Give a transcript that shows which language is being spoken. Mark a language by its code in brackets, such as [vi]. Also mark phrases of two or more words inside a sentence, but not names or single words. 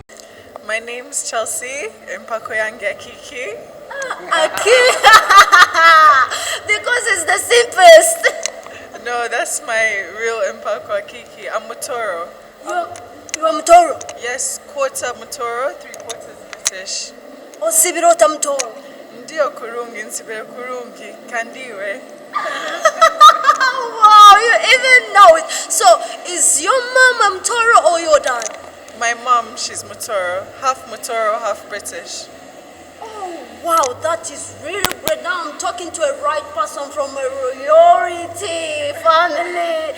[en] My name's Chelsea Mpakoyange Kiki. Aki. Because it's the simplest. No, that's my real Mpakwa Kiki. I'm Mutoro. You're Mutoro. Yes, quarter Mutoro, 3/4 British. [ttj] Osibirota Mutoro. Ndio kurungi, nsibire kurungi, kandiwe. [en] Wow, you even know it. So, is your mom Mutoro or your dad? My mom, she's Mutoro, half British. Oh, wow, that is really great. Now I'm talking to a right person from a royalty family.